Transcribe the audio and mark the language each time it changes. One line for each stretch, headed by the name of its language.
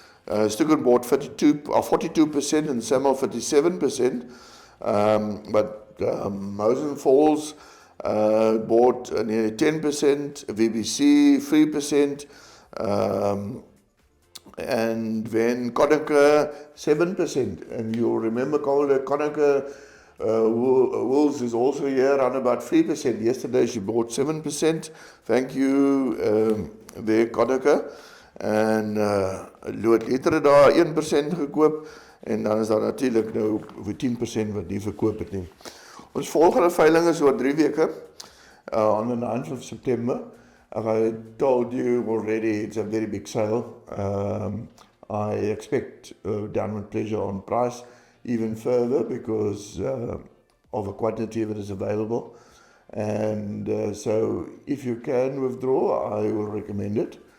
English: Stuckert bought 42% and Samuel 57%, but Mosen Falls bought nearly 10%, VBC 3%, and then Konica 7%. And you remember Konica Wools is also here on about 3%. Yesterday she bought 7%. Thank you, there Konica.
Afrikaans: En Lood Letter daar 1% gekoop, en dan is daar natuurlijk nou vir 10% wat nie verkoop het nie. Ons volgende veiling is oor 3 weke,
English: on the 9th of September. I told you already it's a very big sale. I expect downward pressure on price even further because of a quantity that is available. And so if you can withdraw, I will recommend it.